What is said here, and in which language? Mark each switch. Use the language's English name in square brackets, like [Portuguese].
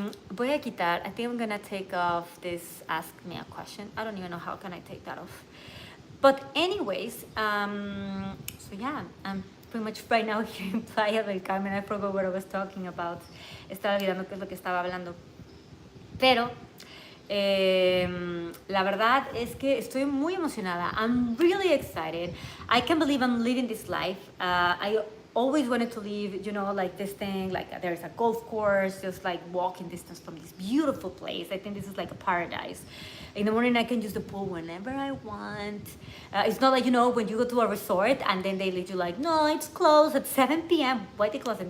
[Spanish] Voy a quitar, [English] I think I'm gonna take off this ask me a question. I don't even know how can I take that off. But anyways, so yeah, I'm pretty much right now here in Playa del Carmen. I forgot what I was talking about. [Spanish] Estaba olvidando qué es lo que estaba hablando. Pero la verdad es que estoy muy emocionada. [English] I'm really excited. I can't believe I'm living this life. I always wanted to live, you know, like this thing, like there's a golf course, just like walking distance from this beautiful place. I think this is like a paradise. In the morning, I can use the pool whenever I want. It's not like, you know, when you go to a resort and then they let you like, no, it's closed at 7 p.m. Why they close it?